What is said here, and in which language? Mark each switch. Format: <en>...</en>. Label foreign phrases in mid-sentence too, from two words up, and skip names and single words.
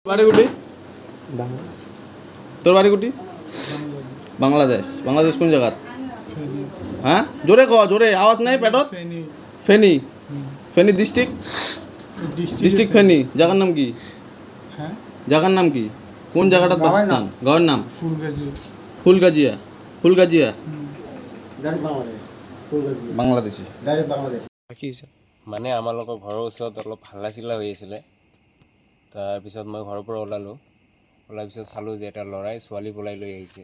<bn>বাড়ি কুটি তোর বাড়ি কুটি বাংলাদেশ বাংলাদেশ কোন জায়গা হ্যাঁ জোরে ক জোরে আওয়াজ নাই পেটত ফেনী ফেনী ডিস্ট্রিক্ট ফেনী জায়গার নাম কি জায়গার নাম কি কোন জায়গাটা পাকিস্তান গাঁয়ের নাম ফুলগাজিয়া ফুলগাজিয়া বাংলাদেশী</bn> <as>মানে আমাৰ লগত ঘৰৰ ওচৰত অলপ হাল্লা চিল্লা হৈ আছিলে। তাৰপিছত মই ঘৰৰ পৰা ওলালোঁ। ওলাৰ পিছত চালোঁ যে এটা ল'ৰাই ছোৱালী পলাই লৈ আহিছে।</as>